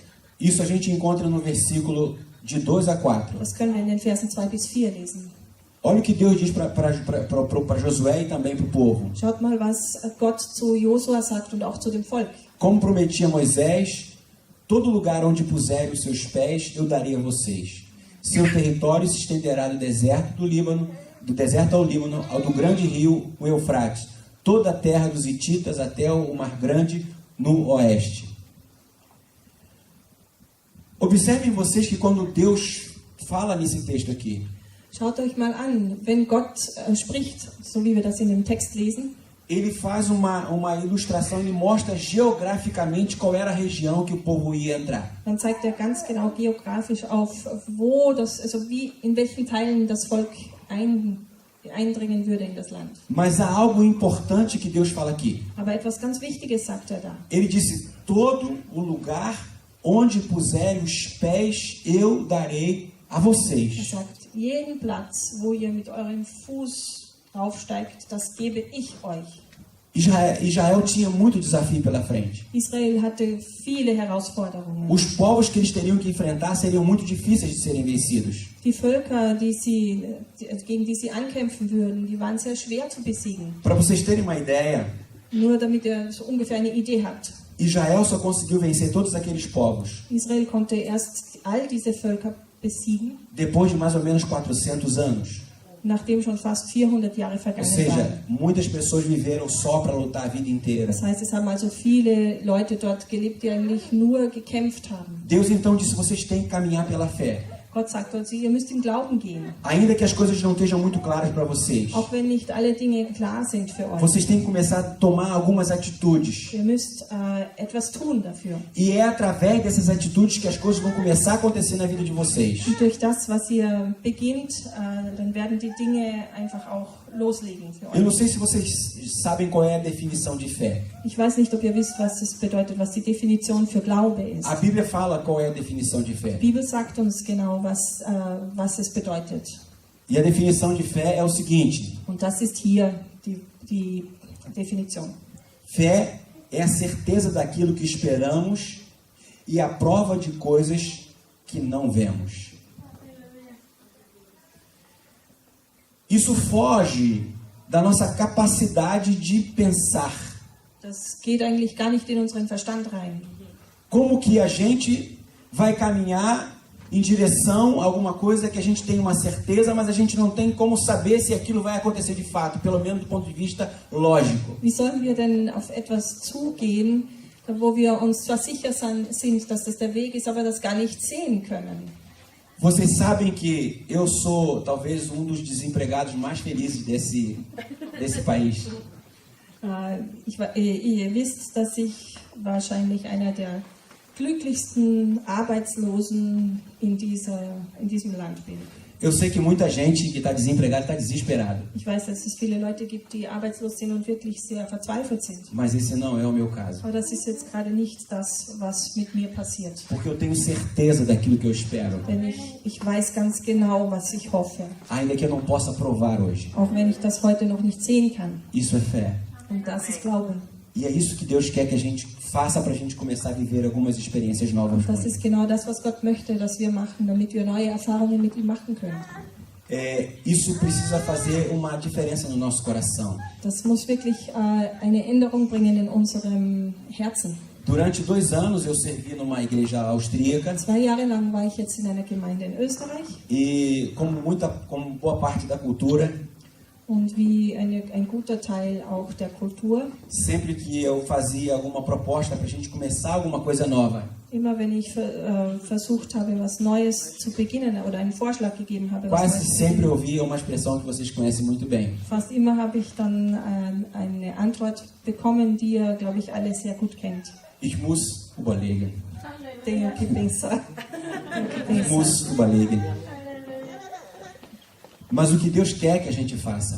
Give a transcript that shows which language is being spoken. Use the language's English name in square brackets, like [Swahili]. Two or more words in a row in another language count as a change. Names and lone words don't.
[Portuguese] Isso a gente encontra no versículo de 2 a 4. [German] Das können wir in den Versen 2 bis 4 lesen. [Portuguese] Olha o que Deus diz para Josué e também para o povo. [German] Schaut mal, was Gott zu Josua sagt und auch zu dem Volk. [Portuguese] Como prometia Moisés, todo lugar onde puserem os seus pés, eu darei a vocês. Seu território se estenderá do deserto do Líbano, do deserto ao Líbano, ao do grande rio, o Eufrates, toda a terra dos hititas até o Mar Grande no oeste. Observem vocês que quando Deus fala nesse texto aqui, [German] Schaut euch mal an, wenn Gott spricht, so wie wir das in dem Text lesen, [Portuguese] ele faz uma ilustração, ele mostra geograficamente qual era a região que o povo ia entrar. [German] dann zeigt er ganz genau geografisch auf, wo das, also wie, in welchen Teilen das Volk eindringen würde in das Land. [Portuguese] Mas há algo importante que Deus fala aqui. [German] Aber etwas ganz Wichtiges sagt er da. [Portuguese] Ele disse, todo o lugar onde puserem os pés, eu darei a [German] Er [Portuguese] vocês. [German] sagt, jeden Platz, wo ihr mit eurem Fuß draufsteigt, das gebe ich euch. [Portuguese] Israel tinha muito desafio pela frente. [German] Israel hatte viele Herausforderungen. [Portuguese] Os povos que eles teriam que enfrentar seriam muito difíceis de serem vencidos. [German] Die Völker, gegen die sie ankämpfen würden, die waren sehr schwer zu besiegen. [Portuguese] Para vocês terem uma ideia, [German] Nur damit ihr so ungefähr eine Idee habt. [Portuguese] Israel só conseguiu vencer todos aqueles povos [German] Israel konnte erst all diese Völker besiegen, [Portuguese] depois de mais ou menos 400 anos. [German] nachdem schon fast 400 Jahre [Portuguese] Ou [German] vergangen [Portuguese] seja, [German] waren. [Portuguese] muitas pessoas viveram só para lutar a vida inteira. [German] Das heißt, es haben also viele Leute dort gelebt, die eigentlich nur gekämpft haben. [Portuguese] Deus então disse, vocês têm que caminhar pela fé. [German] Gott sagt uns, ihr müsst im Glauben gehen. [Portuguese] Ainda que as coisas não estejam muito claras para vocês. [German] Auch wenn nicht alle Dinge klar sind für euch. [Portuguese] Vocês têm que começar a tomar algumas atitudes. [German] Ihr müsst etwas tun dafür. [Portuguese] E é através dessas atitudes que as coisas vão começar a acontecer na vida de vocês. [German] Und durch das, was ihr beginnt, dann werden die Dinge einfach auch loslegen für [Portuguese] Eu não [German] euch. [Portuguese] sei se vocês sabem qual é a definição de fé. [German] Ich weiß nicht, ob ihr wisst, was das bedeutet, was die Definition für Glaube ist. [Portuguese] A Bíblia fala qual é a definição de fé. [German] Die Bibel sagt uns genau, was es bedeutet. [Portuguese] E a definição de fé é o seguinte: [German] Und das ist hier die Definition. [Portuguese] fé é a certeza daquilo que esperamos e a prova de coisas que não vemos. Isso foge da nossa capacidade de pensar. [German] Das geht eigentlich gar nicht in unseren Verstand rein. [Portuguese] Como que a gente vai caminhar em direção a alguma coisa que a gente tem uma certeza, mas a gente não tem como saber se aquilo vai acontecer de fato, pelo menos do ponto de vista lógico. [German] Wie sollen wir denn auf etwas zugehen, wo wir uns zwar sicher sind, dass das der Weg ist, aber das gar nicht sehen können? [Portuguese] Vocês sabem que eu sou talvez um dos desempregados mais felizes desse país. [German] Ihr wisst, dass ich wahrscheinlich einer der glücklichsten Arbeitslosen in diesem Land bin. [Portuguese] Eu sei que muita gente que está desempregada está desesperada, [German] Ich weiß, dass es viele Leute gibt, die arbeitslos sind und wirklich sehr verzweifelt sind. [Portuguese] mas esse não é o meu caso. [German] Aber das ist jetzt gerade nicht das, was mit mir passiert. [Portuguese] Porque eu tenho certeza daquilo que eu espero, [German] Denn ich weiß ganz genau, was ich hoffe. [Portuguese] ainda que eu não possa provar hoje. [German] Auch wenn ich das heute noch nicht sehen kann. [Portuguese] Isso é fé. [German] Und das ist Glauben. [Portuguese] E é isso que Deus quer que a gente faça para a gente começar a viver algumas experiências novas com [German] Das [Portuguese] Ele. [German] ist genau das, was Gott möchte, dass wir machen, damit wir neue Erfahrungen mit ihm machen können. [Portuguese] Isso precisa fazer uma diferença no nosso coração. [German] Das muss wirklich eine Änderung bringen in unserem Herzen. [Portuguese] Durante 2 anos eu servi numa igreja austríaca [German] 2 Jahre lang war ich jetzt in einer Gemeinde in Österreich [Portuguese] e como boa parte da cultura, [German] und wie ein guter Teil auch der Kultur, [Portuguese] sempre que eu fazia alguma proposta para a gente começar alguma coisa nova, [German] immer wenn ich versucht habe, was Neues zu beginnen oder einen Vorschlag gegeben habe, was [Portuguese] quase [German] Neues zu [Portuguese] sempre [German] beginnen, [Portuguese] ouvia uma expressão que vocês conhecem muito bem. [German] fast immer habe ich dann eine Antwort bekommen, die ihr, glaube ich, alle sehr gut kennt. Ich muss überlegen. [Portuguese] Tenho que pensar. Tenho que [German] Ich [Portuguese] pensar. [German] muss überlegen. [Portuguese] Mas o que Deus quer que a gente faça